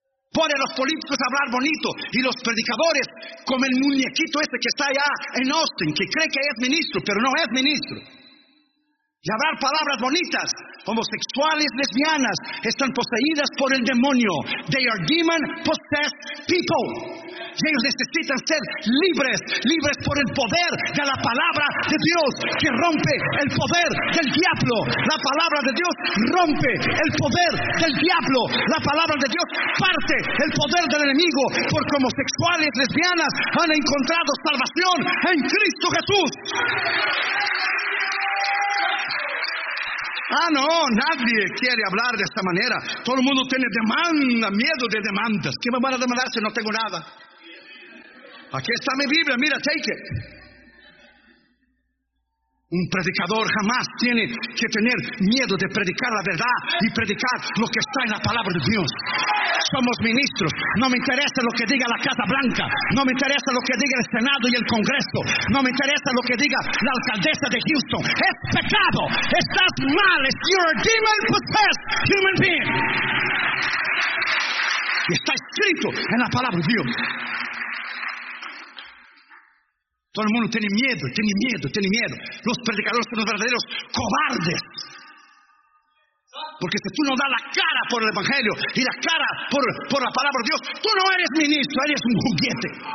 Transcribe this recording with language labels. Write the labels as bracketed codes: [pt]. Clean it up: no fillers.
[es] Pueden los políticos hablar bonito y los predicadores como el muñequito ese que está allá en Austin, que cree que es ministro, pero no es ministro. Y hablar palabras bonitas. Homosexuales, lesbianas, están poseídas por el demonio. [en] They are demon possessed people. [es] Y ellos necesitan ser libres, libres por el poder de la palabra de Dios, que rompe el poder del diablo. La palabra de Dios rompe el poder del diablo. La palabra de Dios parte el poder del enemigo, porque homosexuales, lesbianas han encontrado salvación en Cristo Jesús. Ah, no, nadie quiere hablar de esta manera. Todo el mundo tiene demanda, miedo de demandas. ¿Qué me van a demandar si no tengo nada? Aquí está mi Biblia, mira, [en] take it. [es] Un predicador jamás tiene que tener miedo de predicar la verdad y predicar lo que está en la palabra de Dios. Somos ministros. No me interesa lo que diga la Casa Blanca. No me interesa lo que diga el Senado y el Congreso. No me interesa lo que diga la alcaldesa de Houston. Es pecado. Estás mal. [en] You're a demon possessed human being. [es] Y está escrito en la palabra de Dios. Todo el mundo tiene miedo, tiene miedo, tiene miedo. Los predicadores son los verdaderos cobardes. Porque si tú no das la cara por el Evangelio y la cara por la palabra de Dios, tú no eres ministro, eres un juguete.